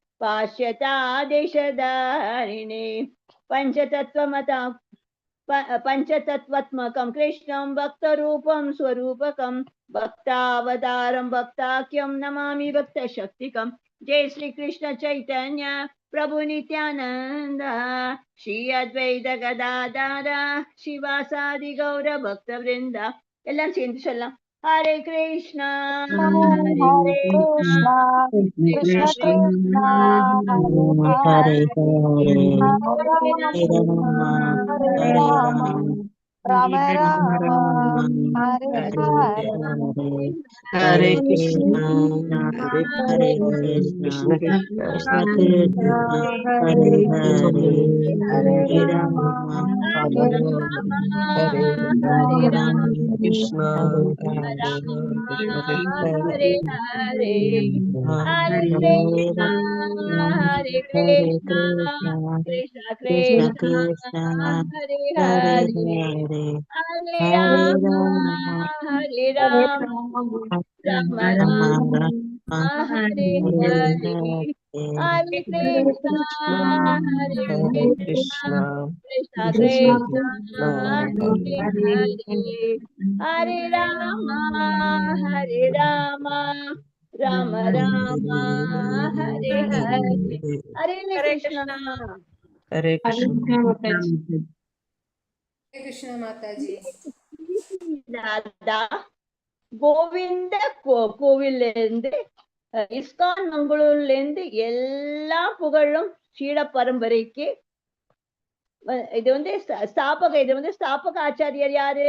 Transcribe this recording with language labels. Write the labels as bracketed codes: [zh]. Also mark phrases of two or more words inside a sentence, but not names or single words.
[sa] पाश्चादेशधारिणे पंचतत्त्वात्मकं कृष्णं भक्तरूपं स्वरूपकं भक्तावतारं भक्ताख्यं नमामि भक्तशक्तिकं. जय श्री कृष्ण चैतन्य प्रभु नित्यानंद श्री अद्वैत गदाधर शिवासादि गौर भक्त वृंद. [ta] एल्लाम சேர்ந்து சொல்லலாம். [sa] हरे कृष्णा हरे कृष्णा कृष्ण कृष्णा हरे हरे हरे राम राम राम हरे हरे हरे कृष्णा हरे हरे कृष्ण कृष्ण हरे हरे हरे राम हरे हरे राम कृष्ण हरे हरे हरे कृष्णा Hare Hare Krishna, Krishna, Krishna Krishna Krishna, Krishna, Hare Hare Hare, Hare, Hare Hare Rama, Rama, Hare Rama, Rama Rama Rama, Rama, Hare Hare Hare, Hare, Hare Krishna, Hare Hare Krishna, Krishna, Krishna Krishna Krishna, Krishna, Hare Hare, Hare Rama, Hare Rama, Rama Rama, Hare Hare, Hare Krishna. Hare Krishna. [hi] कृष्णा माता जी [ta] ராதா கோவிந்த கோவில்ல இருந்து இஸ்கான் மங்களூர்ல இருந்து எல்லா புகழும் சீட பரம்பரைக்கு. இது வந்து ஸ்தாபக ஆச்சாரியர் யாரு?